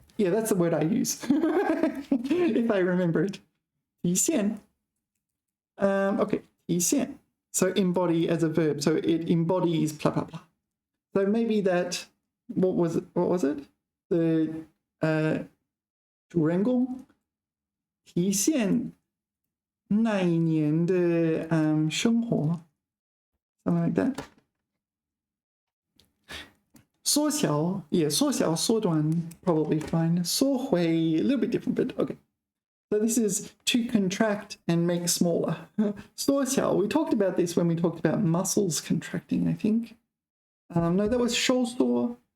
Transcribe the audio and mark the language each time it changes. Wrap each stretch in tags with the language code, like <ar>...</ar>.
<en>Yeah, that's the word I use. If I remember it. 体现. Okay, 体现.So embody as a verb. So it embodies blah blah blah. So maybe that, what was it?</en> <zh>The 主人公体现那一年的生活,</zh> <en>something like that. 缩小, yeah, 缩小, 缩短, probably fine. 缩回, a little bit different, but okay. So this is to contract and make smaller. 缩小, we talked about this when we talked about muscles contracting, I think. No, that was 收缩.</en>